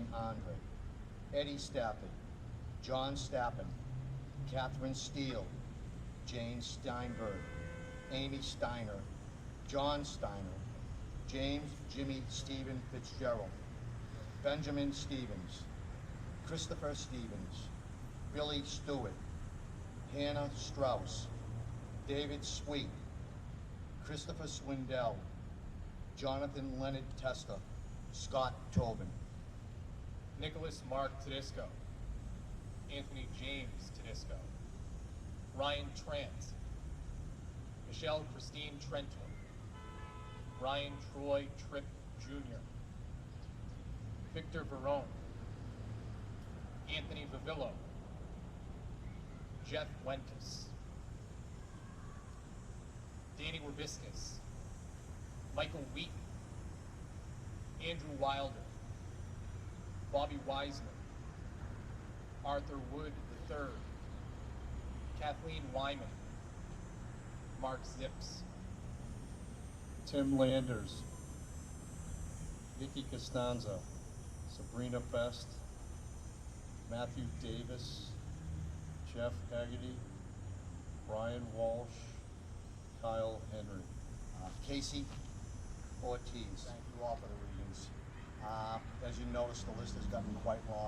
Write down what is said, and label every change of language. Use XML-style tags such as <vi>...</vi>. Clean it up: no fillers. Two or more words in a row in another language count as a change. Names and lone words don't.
<en>Andre, Eddie Stafford, John Stappen, Catherine Steele, Jane Steinberg, Amy Steiner, John Steiner, James Jimmy Stephen Fitzgerald, Benjamin Stevens, Christopher Stevens, Billy Stewart, Hannah Strauss, David Sweet, Christopher Swindell, Jonathan Leonard Testa, Scott Tobin. Nicholas Mark Tedisco, Anthony James Tedisco, Ryan Trant, Michelle Christine Trenton, Ryan Troy Tripp Jr., Victor Verone, Anthony Vavillo, Jeff Wentus, Danny Wabiscus, Michael Wheaton, Andrew Wilder, Bobby Wiseman, Arthur Wood III, Kathleen Wyman, Mark Zips, Tim Landers, Vicky Costanza, Sabrina Best, Matthew Davis, Jeff Haggerty, Brian Walsh, Kyle Henry. Casey Ortiz. Thank you all for the readings. As you notice, the list has gotten quite long.</en>